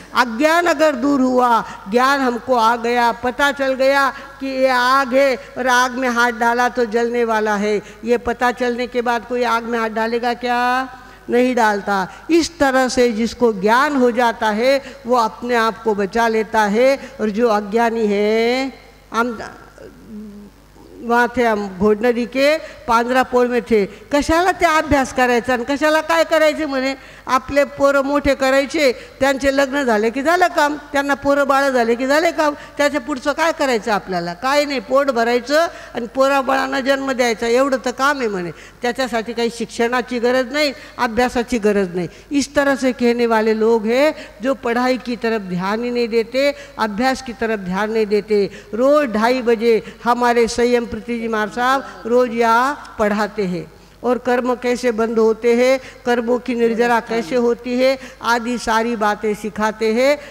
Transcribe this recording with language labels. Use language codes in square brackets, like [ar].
[hi] अज्ञान अगर दूर हुआ, ज्ञान हमको आ गया, पता चल गया कि ये आग है और आग में हाथ डाला तो जलने वाला है, ये पता चलने के बाद कोई आग में हाथ डालेगा क्या? नहीं डालता। इस तरह से जिसको ज्ञान हो जाता है वो अपने आप को बचा लेता है। और जो अज्ञानी है, हम वहाँ थे, हम घोडनदी के पांढरापोळ में थे, [mr] कशाला ते अभ्यास करायचा आणि कशाला काय करायचे म्हणे, आपले पोरं मोठे करायचे, त्यांचे लग्न झाले की झालं काम, त्यांना पोरं बाळं झाले की झाले काम, त्याच्या पुढचं काय करायचं आपल्याला? काय नाही, पोट भरायचं आणि पोराबाळांना जन्म द्यायचा, एवढं तर काम आहे म्हणे, त्याच्यासाठी काही शिक्षणाची गरज नाही, अभ्यासाची गरज नाही। [hi] इस तरह से कहने वाले लोग हैं जो पढ़ाई की तरफ ध्यान ही नहीं देते, अभ्यास की तरफ ध्यान नहीं देते। रोज़ 2:30 बजे हमारे संयम प्रीति जी महाराज साहब रोज़ यहाँ पढ़ाते हैं और कर्म कैसे बंद होते हैं, कर्मों की निर्जरा कैसे होती है, आदि सारी बातें सिखाते हैं।